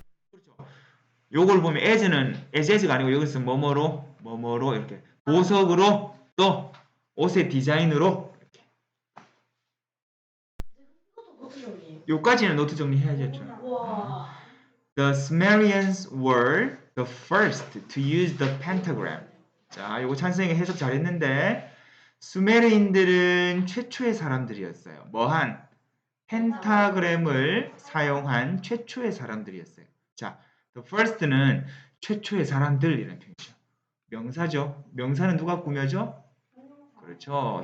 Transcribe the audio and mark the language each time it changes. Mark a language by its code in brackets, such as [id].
[ko] 그렇죠. 요걸 보면 as가 아니고 여기서 뭐뭐로 이렇게 보석으로 또 옷의 디자인으로 이렇게. 요까지는 노트 정리해야겠죠. [en] The Sumerians were the first to use the pentagram. [ko] 자, 요거 찬성이 해석 잘했는데 수메르인들은 최초의 사람들이었어요. 뭐한? 펜타그램을 사용한 최초의 사람들이었어요. 자, the first는 최초의 사람들이라는 표현이죠. 명사죠. 명사는 누가 꾸며줘? 그렇죠.